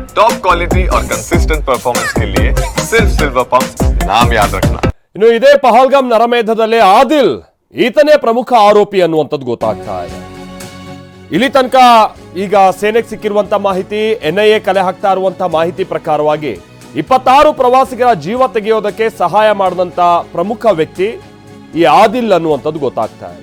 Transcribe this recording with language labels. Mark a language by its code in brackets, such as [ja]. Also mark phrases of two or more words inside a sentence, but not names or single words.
[en] top quality [hi] और [en] consistent performance [hi] के लिए सिर्फ सिल्वर पंप नाम याद रखना। [kn] ಇನ್ನು ಇದೇ ಪಹಲ್ಗಾಮ್ ನರಮೇಧದಲ್ಲಿ ಆದಿಲ್ ಈತನೇ ಪ್ರಮುಖ ಆರೋಪಿ ಅನ್ನುವಂಥದ್ದು ಗೊತ್ತಾಗ್ತಾ ಇದೆ. ಇಲ್ಲಿ ತನಕ ಈಗ ಸೇನೆಗೆ ಸಿಕ್ಕಿರುವಂತ ಮಾಹಿತಿ, NIA ಕಲೆ ಹಾಕ್ತಾ ಇರುವಂತಹ ಮಾಹಿತಿ ಪ್ರಕಾರವಾಗಿ 26 ಪ್ರವಾಸಿಗರ ಜೀವ ತೆಗೆಯೋದಕ್ಕೆ ಸಹಾಯ ಮಾಡಿದಂತ ಪ್ರಮುಖ ವ್ಯಕ್ತಿ ಈ ಆದಿಲ್ ಅನ್ನುವಂಥದ್ದು ಗೊತ್ತಾಗ್ತಾ ಇದೆ.